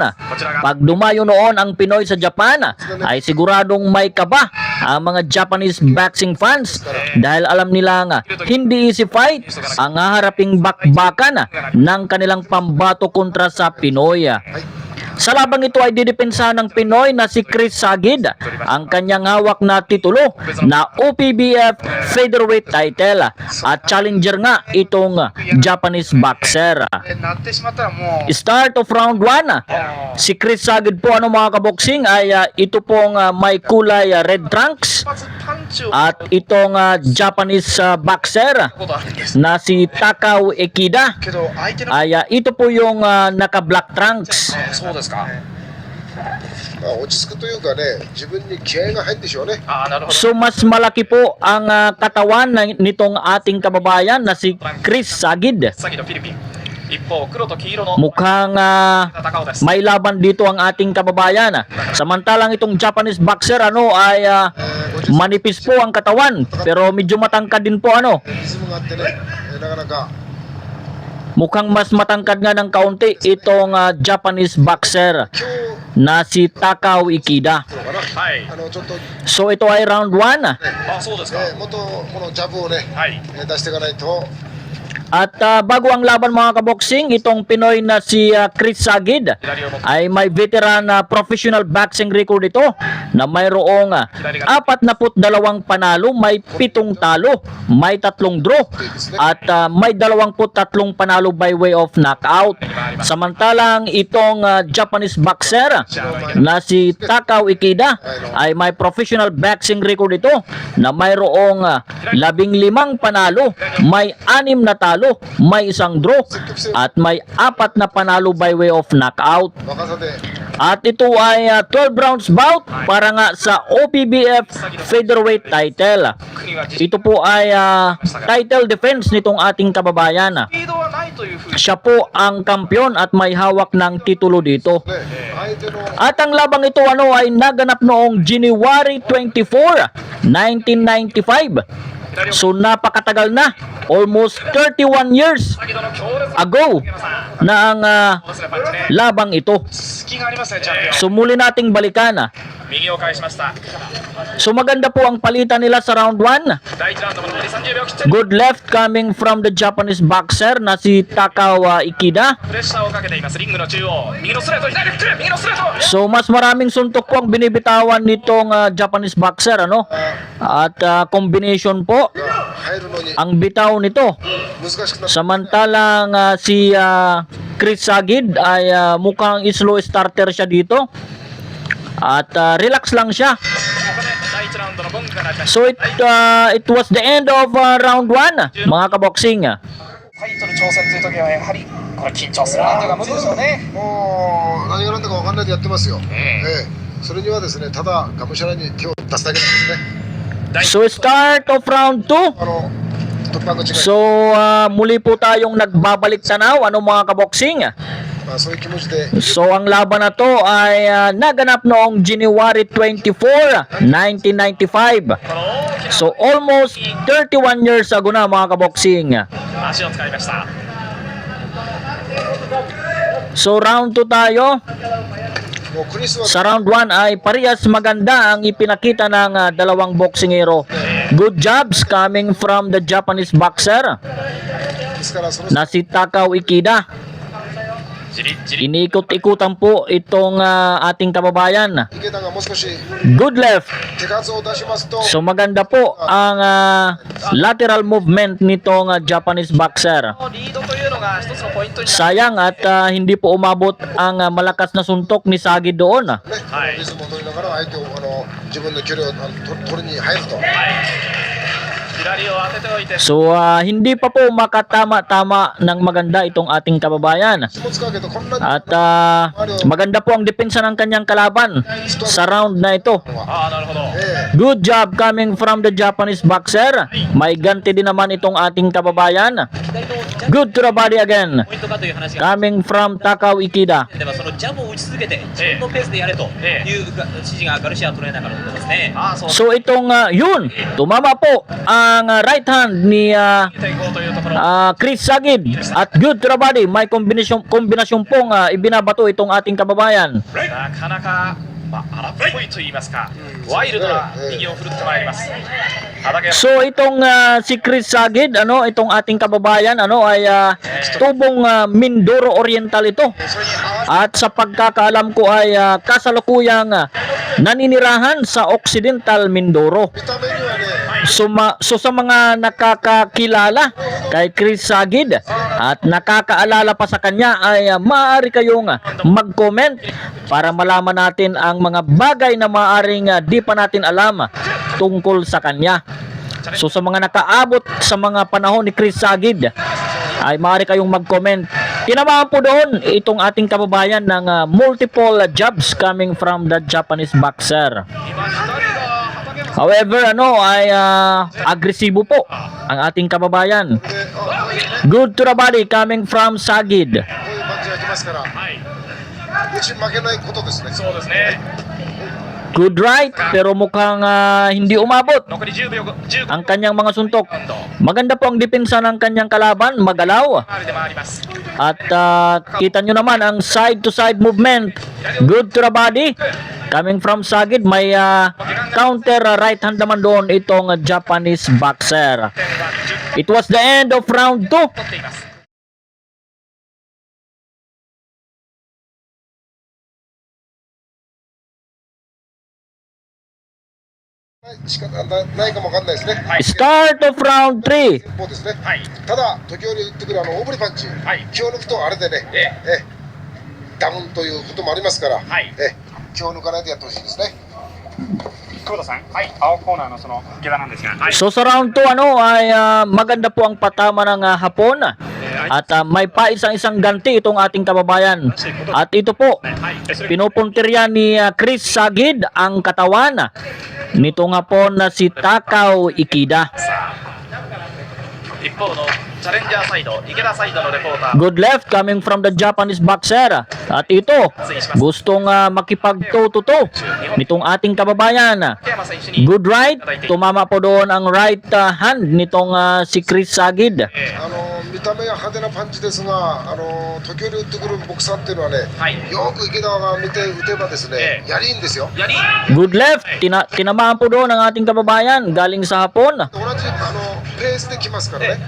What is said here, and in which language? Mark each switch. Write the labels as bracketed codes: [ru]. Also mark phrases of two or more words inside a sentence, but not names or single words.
[tl] Pag dumayo noon ang Pinoy sa Japan ay siguradong may kaba ang mga [en] Japanese boxing fans [tl] dahil alam nila nga hindi [en] easy fight [tl] ang haharaping bakbakan ng kanilang pambato kontra sa Pinoy. Sa labang ito ay didepensahan ng Pinoy na si Chris Sagid ang kanyang hawak na titulo na OPBF [en] featherweight title [tl] at challenger nga itong [en] Japanese boxer. Start of round 1, [tl] si Chris Sagid po mga kaboksing ay ito pong may kulay [en] red trunks [tl] at itong [en] Japanese boxer [tl] na si Takao Ikeda ay ito po yung naka [en] black trunks. [ja] 落ち着くというかね、自分に気合が入ってでしょうね。 [tl] So mas malaki po ang katawan nitong ating kababayan na si Chris Sagid. Mukhang may laban dito ang ating kababayan. Samantalang itong [en] Japanese boxer [tl] ay manipis po ang katawan pero medyo matangkad din po [ja] リズムがあってね、なかなか [tl] Mukhang mas matangkad nga ng kaunti itong [en] Japanese boxer [tl] na si Takao Ikeda. [ja] ちょっと [tl] So ito ay round 1. [ja] もっとこのジャブをね、出していかないと。 [tl] At bago ang laban mga kaboksing, itong Pinoy na si Chris Sagid ay may veteran na [en] professional boxing record [tl] ito na mayroong 42 panalo, may 7 talo, may 3 draw at may 23 panalo [en] by way of knockout. [tl] Samantalang itong [en] Japanese boxer [tl] na si Takao Ikeda ay may [en] professional boxing record [tl] ito na mayroong 15 panalo, may 6 na talo, may 1 draw at may 4 na panalo [en] by way of knockout. [tl] At ito ay 12 [en] rounds bout [tl] para nga sa OPBF [en] featherweight title. [tl] Ito po ay title defense nitong ating kababayan. Siya po ang kampiyon at may hawak ng titulo dito. At ang labang ito ay naganap noong January 24, 1995. So napakatagal na, [en] almost 31 years ago [tl] na ang labang ito. So muli nating balikan. So maganda po ang palitan nila sa round 1. [en] Good left coming from the Japanese boxer [tl] na si Takao Ikeda. So mas maraming suntok po ang binibitawan nitong [en] Japanese boxer [tl] at combination po ang bitaw nito. Samantalang si Chris Sagid ay mukhang [en] slow starter [tl] siya dito at relax lang siya. [en] So it was the end of round 1 [tl] mga kaboksing. [ja] タイトル挑戦という時はやはりこれ緊張するなというか無理でしょうね。もう何が何だか分かんないでやってますよ。それにはですね、ただがむしゃらに手を出すだけなんですね。 [en] So start of round 2. [ja] 突破口が [tl] So muli po tayong nagbabalik tanaw mga kaboksing. [ja] そういう気持ちで [tl] So ang laban na to ay naganap noong January 24, 1995. [en] So almost 31 years ago [tl] na mga kaboksing. So round 2 tayo. [ja] もうクリスは [tl] Sa round 1 ay parehas maganda ang ipinakita ng dalawang boksingero. [en] Good jobs coming from the Japanese boxer [ja] ですからその [tl] na si Takao Ikeda. Iniikot-ikutan po itong ating kababayan. [ja] 池田がもう少し [en] Good left. [ja] 手数を出しますと [tl] So maganda po ang [en] lateral movement [tl] nitong [en] Japanese boxer. [ja] リードというのが一つのポイントになる。 [tl] Sayang at hindi po umabot ang malakas na suntok ni Sagid doon. [ja] ね、リズムを取りながら相手を自分の距離を取りに入ると。左 [tl] So hindi pa po makatama-tama ng maganda itong ating kababayan. [ja] 気も使うけどこんなに [tl] At maganda po ang depensa ng kanyang kalaban sa round na ito. [ja] ああなるほど [en] Good job coming from the Japanese boxer. [tl] May ganti din naman itong ating kababayan. [en] Good to the body again. [ja] ポイントかという話が [en] Coming from Takao Ikeda. [ja] ではそのジャブを打ち続けて自分のペースでやれという指示がガルシアトレーナーから出てますね。ああそう [tl] So itong yun, tumama po ang [en] right hand [tl] ni [ja] ていこうというところ [en] Chris Sagid. At good to the body. [tl] May kombinasyon pong ibinabato itong ating kababayan. [ja] なかなか、まあ、荒っぽいと言いますかワイルドな右を振るってまいります畠山 [tl] So itong si Chris Sagid, itong ating kababayan, ay tubong Mindoro Oriental ito. [ja] それに合わ [tl] At sa pagkakaalam ko ay kasalukuyang naninirahan sa Occidental Mindoro. [ja] せ見た目にはね [tl] So sa mga nakakakilala kay Chris Sagid at nakakaalala pa sa kanya ay maaari kayong mag-comment para malaman natin ang mga bagay na maaaring di pa natin alam tungkol sa kanya. So sa mga nakaabot sa mga panahon ni Chris Sagid ay maaari kayong mag-comment. Tinamaan po doon itong ating kababayan ng [en] multiple jabs coming from the Japanese boxer. [ja] 今左が畠山 [tl] However, ay agresibo po ang ating kababayan. [ja] でこ [en] Good to the body coming from Sagid. [ja] ういう感じがきますからはい打ち負けないことですねそうですね [en] Good right, [tl] pero mukhang hindi umabot [ja] 残り10秒15 [tl] ang kanyang mga suntok. [ja] ラウンド [tl] Maganda po ang depensa ng kanyang kalaban, magalaw. [ja] 周りで回ります [tl] At kita nyo naman ang [en] side-to-side movement. Good to the body. Coming from Sagid, may counter right hand [tl] naman doon itong [en] Japanese boxer. [ja] 点は10 [en] It was the end of round 2. [ja] 取っています仕方ないかもわかんないですね [en] Start of round 3. [ja] 一方ですねはいただ時折打ってくる大振りパンチはい気を抜くとあれでねダウンということもありますからはい気を抜かないでやってほしいですね久保田さんはい青コーナーのその池田なんですがはい [tl] So sa round 2 ay maganda po ang patama ng Hapon. At may paisang-isang ganti itong ating kababayan. At ito po, [ja] はいそれ [tl] pinupuntirya ni Chris Sagid ang katawan nito nga po na si Takao Ikeda. [ja] 一方のチャレンジャーサイド池田サイドのレポーター [en] Good left coming from the Japanese boxer. [tl] At ito, gustong makipagtoto nitong ating kababayan. [ja] 竹山選手に [en] Good right, [tl] tumama po doon ang [en] right hand [tl] nitong si Chris Sagid. [ja] 見た目が派手なパンチですが時折打ってくるボクサーっていうのはねはいよく池田が見て打てばですねやりいいんですよやり [en] Good left, [tl] tinamaan po doon ang ating kababayan galing sa Hapon. [ja] 同じペースで来ますからね